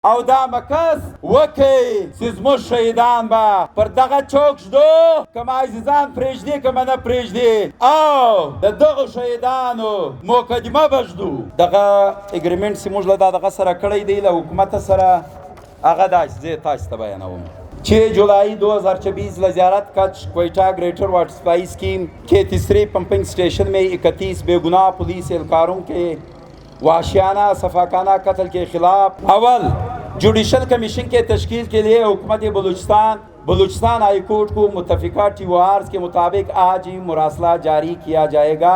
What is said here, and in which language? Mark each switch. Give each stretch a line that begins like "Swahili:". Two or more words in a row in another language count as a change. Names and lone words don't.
Pashto: او دا مکس وکي چې زموږ شهیدان به پر دغه چوک ږدو که عزیزان پرېږدي که نه پرېږدي او د دغو شهیدانو مقدمه به ږدو. دغه اګریمنټ چې موږ له دغه سره کړی دی له حکومت سره هغه داسې زه تاسو ته بیانوم.
Urdu: 6 جولائی 2024 لجارت کچھ کوئٹہ گریٹر واٹر سپلائی اسکیم کے تیسرے
English: pumping station
Urdu: میں 31 بے گناہ پولیس اہلکاروں کے وحشیانہ سفاکانہ قتل کے خلاف اول
English: judicial commission
Urdu: کے تشکیل کے لیے حکومت بلوچستان ہائی کورٹ کو متفقہ TORs کے مطابق آج ہی مراسلہ جاری کیا جائے گا.